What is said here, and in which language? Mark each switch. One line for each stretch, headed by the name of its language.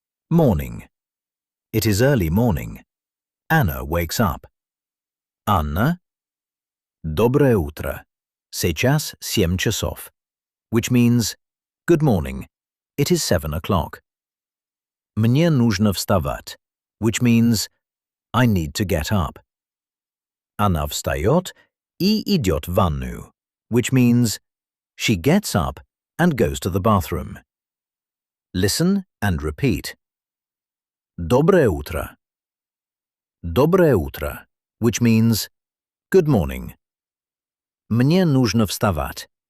English: Morning. It is early morning. Anna wakes up. Anna.
Russian: Доброе утро. Сейчас 7 часов.
English: Which means, good morning. It is 7 o'clock.
Russian: Мне нужно вставать.
English: Which means, I need to get up.
Russian: Она встает и идет в ванную.
English: Which means, she gets up and goes to the bathroom. Listen and repeat.
Russian: Доброе утро. Доброе утро,
English: which means, good morning.
Russian: Мне нужно вставать.